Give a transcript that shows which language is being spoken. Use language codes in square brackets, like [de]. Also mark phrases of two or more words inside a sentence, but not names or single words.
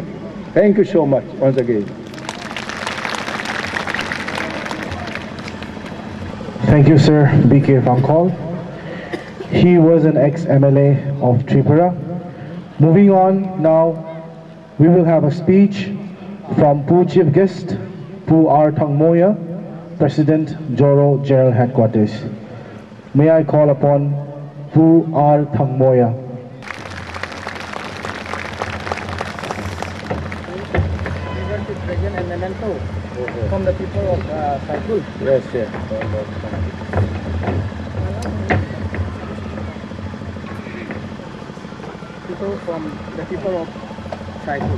[en] Thank you so much once again. Thank you, Sir B.K. Fangkol. He was an ex-MLA of Tripura. Moving on now, we will have a speech from Pu Chief Guest, Pu R. Thangmoya, President, ZoRo General Headquarters. May I call upon Pu R. Thangmoya. From the people of Saikul. Yes, yes. People from the people of Saikul.